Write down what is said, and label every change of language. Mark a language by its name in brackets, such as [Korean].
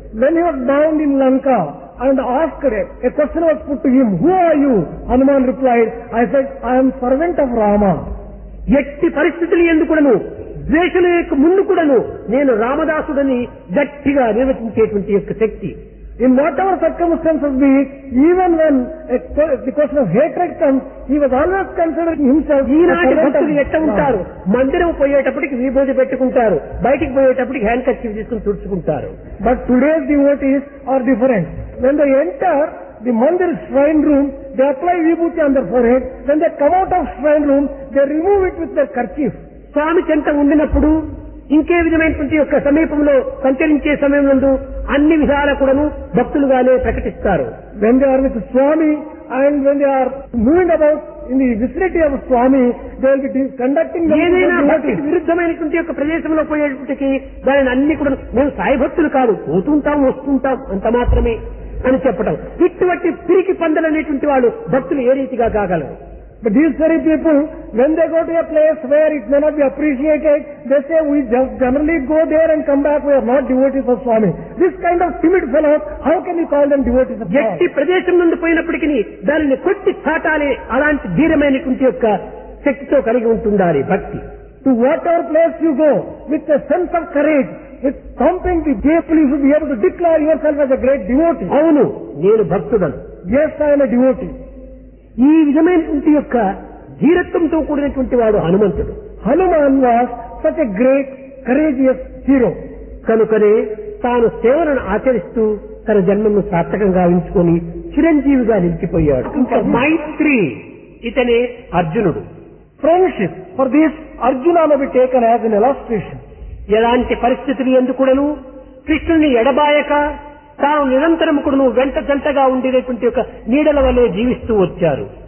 [English] When he was bound in Lanka and asked a question was put to him, who are you? Hanuman replied, I said, I am servant of Rama. [Telugu] ఎట్టి పరిస్థితులు ఎందుకుడను ద్వేషుల యొక్క ముందు కూడాను నేను రామదాసుడని గట్టిగా నిర్వచించేటువంటి యొక్క శక్తి. [English] In whatever circumstances be it, even when the question of hatred comes, he was always considering himself. [Telugu] ఈనాటి భక్తులు ఎట్ట ఉంటారు? మందిరం పోయేటప్పటికి విభూతి పెట్టుకుంటారు, బయటికి పోయేటప్పటికి హ్యాండ్ కర్చీఫ్ తీసుకుని తుడుచుకుంటారు. [English] But today's devotees are different. When they enter the mandir shrine room, they apply vibhuti on their forehead. When they come out of shrine room, they remove it with their kerchief. [Telugu] స్వామి చెంత ఉండినప్పుడు ఇంకే విధమైనటువంటి యొక్క సమీపంలో సంచరించే సమయం నందు అన్ని విధాల కూడాను భక్తులుగానే ప్రకటిస్తారు. [English] When they are with Swami and when they are moving about in the vicinity of Swami, they will be conducting [Telugu] ఏదైనా భక్తికి విరుద్ధమైనటువంటి యొక్క ప్రదేశంలో పోయేటప్పటికి దానిని అన్ని కూడా మేము సాయి భక్తులు కాదు, పోతుంటాం వస్తుంటాం అంత మాత్రమే అని చెప్పడం. ఇటువంటి పిరికి పందలు అనేటువంటి వాళ్ళు భక్తులు ఏ రీతిగా కాగలరు? [English] But these very people, when they go to a place where it may not be appreciated, they say we just generally go there and come back, we are not devotees of Swami. This kind of timid fellows, how can you call them devotees of Swami? [Telugu] ఎట్టి ప్రదేశం నుండి పోయినప్పటికీ దానిని కొట్టి చాటాలి అలాంటి ధీరమైనటువంటి యొక్క శక్తితో కలిగి ఉంటుండాలి భక్తి. [English] To whatever place you go, with a sense of courage, with thumping the people, you should be able to declare yourself as a great devotee. [Telugu] అవును, నేను భక్తుడను. [English] Yes, I am a devotee. [Telugu] ఈ విధమైనటువంటి యొక్క ధీరత్వంతో కూడినటువంటి వాడు హనుమంతుడు. [English] Hanuman was such a great, courageous hero. [Telugu] కనుకనే తాను సేవలను ఆచరిస్తూ తన జన్మను సార్థకంగా ఉంచుకొని చిరంజీవిగా నిలిచిపోయాడు. ఇంకా మైత్రి, ఇతనే అర్జునుడు. [English] Friendship, for this Arjuna may be taken as an illustration. [Telugu] ఎలాంటి పరిస్థితులు ఎందుకుడను కృష్ణుని ఎడబాయక తాను నిరంతరం కూడాను వెంట జంటగా ఉండేటువంటి ఒక నీడల వలె జీవిస్తూ వచ్చారు.